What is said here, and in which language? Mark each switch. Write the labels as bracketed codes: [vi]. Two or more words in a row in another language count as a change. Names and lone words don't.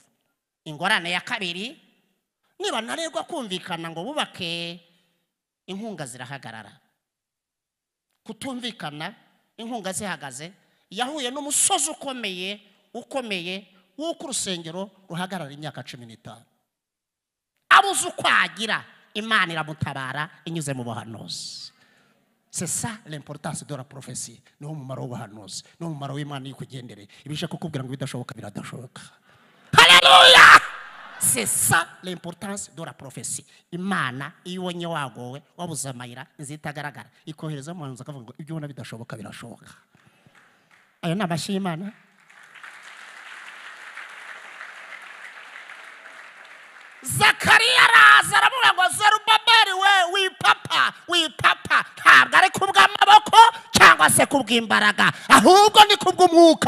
[rw] Ingorane ya kabiri, niba narerwa kumvikana ngo bubake, inkunga zirahagarara. Kutumvikana, inkunga zihagaze, yahuye n'umusozi ukomeye w'uko urusengero ruhagarara imyaka 15. Abuze uko agira, Imana iramutabara inyuze mu buhanuzi. [fr] C'est ça l'importance de la prophétie. [rw] No mumaro w'ubuhanuzi, no mumaro w'Imana y'ikugendere. Ibisha kukubwira ngo bidashoboka biradashoboka. Haleluya! [fr] C'est ça l'importance de la prophétie. [rw] Imana ibonye wagowe wabuze amayira nzitagaragara, ikohereza mu hanze akavuga ngo ibyo ubona bidashoboka birashoboka. Ayo nabashye Imana. Zakariya araza aravuga ngo Zerubabeli wipapa ntabwo ari kubw'amaboko cyangwa se kubw'imbaraga, ahubwo ni kubw'umwuka.